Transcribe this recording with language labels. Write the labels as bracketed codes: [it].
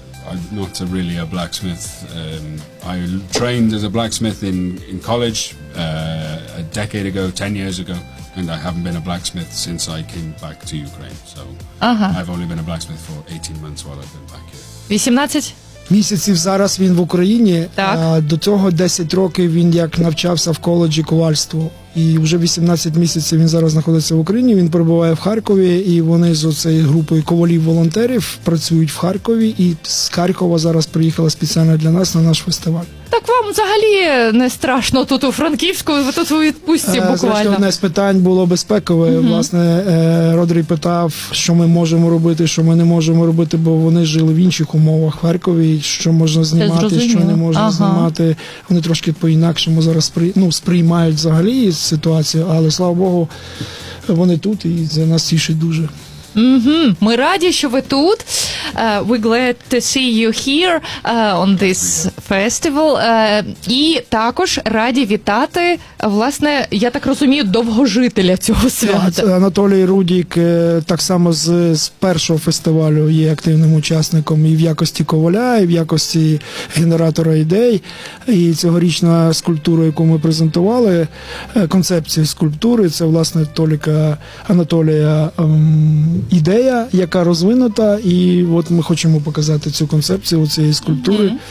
[en] I'm not a really a blacksmith. I trained as a blacksmith in college a decade ago, 10 years ago. And I haven't been a blacksmith since I came back to Ukraine. So I've only been a blacksmith for 18 months while I've been back here. 18? [uk] Місяців зараз він в Україні. Так. До цього 10 років він як навчався в коледжі ковальству. І вже 18 місяців він зараз знаходиться в Україні, він перебуває в Харкові, і вони з оцею групою ковалів-волонтерів працюють в Харкові, і з Харкова зараз приїхала спеціально для нас на наш фестиваль. Так вам взагалі не страшно тут у Франківську, ви тут у відпустці буквально? Одне з питань було безпекове, власне, Родрій питав, що ми можемо робити, що ми не можемо робити, бо вони жили в інших умовах в Харкові, що можна знімати, що не можна знімати, вони трошки по-інакшому зараз сприймають взагалі ситуацію, але, слава Богу, вони тут і це нас тішить дуже. Mm-hmm. Ми раді, що ви тут. [en] We're glad to see you here on this festival. [uk] І також раді вітати, власне, я так розумію, довгожителя цього свята. Анатолій Рудік так само з першого фестивалю є активним учасником і в якості коваля, і в якості генератора ідей. І цьогорічна скульптура, яку ми презентували, концепція скульптури, це, власне, Толіка Анатолія ідея, яка розвинута, і от ми хочемо показати цю концепцію цієї скульптури.